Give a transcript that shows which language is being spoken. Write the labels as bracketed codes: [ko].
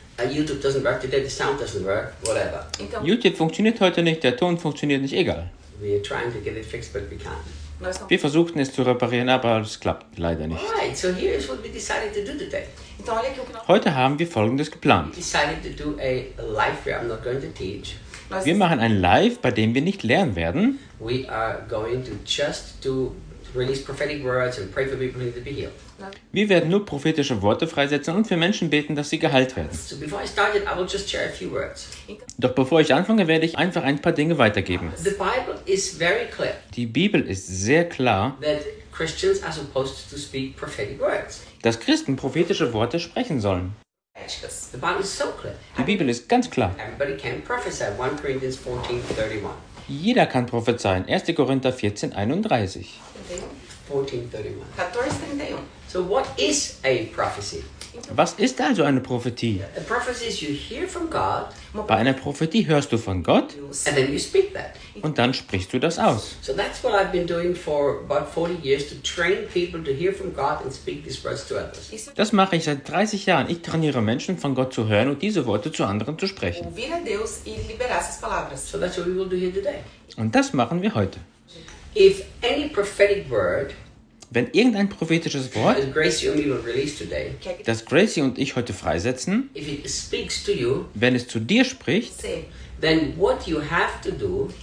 [en] YouTube doesn't work today, the sound doesn't work, whatever. [de] Então, YouTube funktioniert heute nicht, der Ton funktioniert nicht, egal. [en] We are trying to get it fixed, but we can't. [de] Wir versuchten es zu reparieren, aber es klappt leider nicht. [en] Alright, so here is what we decided to do today. [de] Heute haben wir Folgendes geplant. [en] We decided to do a live where I'm not going to teach. [de] Wir machen ein Live, bei dem wir nicht lernen werden. [en] We are going to just do release prophetic words and pray for people to be healed. [de] Wir werden nur prophetische Worte freisetzen und für Menschen beten, dass sie geheilt werden. [en] So before I started, I will just share a few words. [de] Doch bevor ich anfange, werde ich einfach ein paar Dinge weitergeben. [en] The Bible is very clear. [de] Die Bibel ist sehr klar, [en] that Christians are supposed to speak prophetic words. [de] Dass Christen prophetische Worte sprechen sollen. [en] The Bible is so clear. [de] Die Bibel ist ganz klar. [en] Everybody can prophesy. 1 Corinthians 14, 31. [de] Jeder kann prophezeien. 1. Korinther 14, 31. [en] 1431. So what is a prophecy? [de] Was ist also eine Prophetie? [en] A prophecy is you hear from God. [de] Bei einer Prophetie hörst du von Gott. [en] And then you speak that. [de] Und dann sprichst du das aus. [en] So that's what I've been doing for about 40 years to train people to hear from God and speak these words to others. [de] Das mache ich seit 30 Jahren. Ich trainiere Menschen, von Gott zu hören und diese Worte zu anderen zu sprechen. [pt] Ouvir a Deus e liberar essas palavras. [en] So that's what we will do here today. [de] Und das machen wir heute. [en] If any prophetic word, [de] wenn irgendein prophetisches Wort, [en] Gracie und will release today, [de] das Gracie und ich heute freisetzen, [en] if it speaks to you, [de] wenn es zu dir spricht, [en] say, then what you have to do,